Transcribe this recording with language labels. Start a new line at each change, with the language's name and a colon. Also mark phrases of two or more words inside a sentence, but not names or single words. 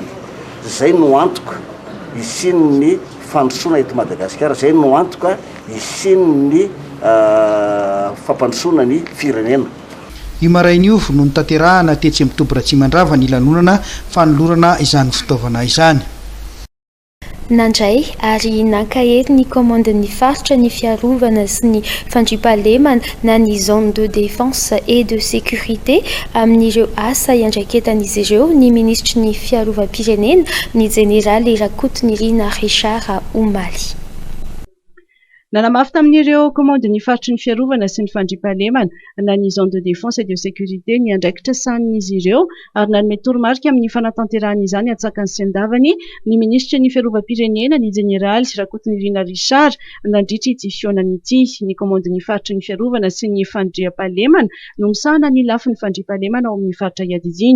Malagasy: Zay no antoka isin'ny fandrosoana eto Madagasikara, zay no antoka isin'ny fampandrosoana ny firenena. I marain'io no nitanterahana tetsy amin'ny Tobra Tsimandrava ny lanonana fanolorana izany fitaovana izany. Nandray ary nankahery ny commande ny faritra ny fiarovana sy ny fandriampahalemana na ny
French: zone de défense et de sécurité
Malagasy: amin'ireo asa iandraikentan'izy ireo ny ministry ny fiarovam-pirenena ny général Rakotondrina Richard Omaly. Nanamafy tamin'ireo commande ny faritry ny fiarovana sy ny fandriampahalemana na ny
French: zone de défense et de sécurité
Malagasy: ny andraikitra sanin'izy ireo ary nanome toromarika amin'ny fanatanterahana atsakany sy andavany ny ministry ny fiarovam-pirenena ny général Rakotondrina Richard nandritra ity fionan'ity. Ny commande ny faritry ny fiarovana sy ny fandriampahalemana no misahana ny lafin'ny fandriampahalemana ao amin'ny faritra iadiziny.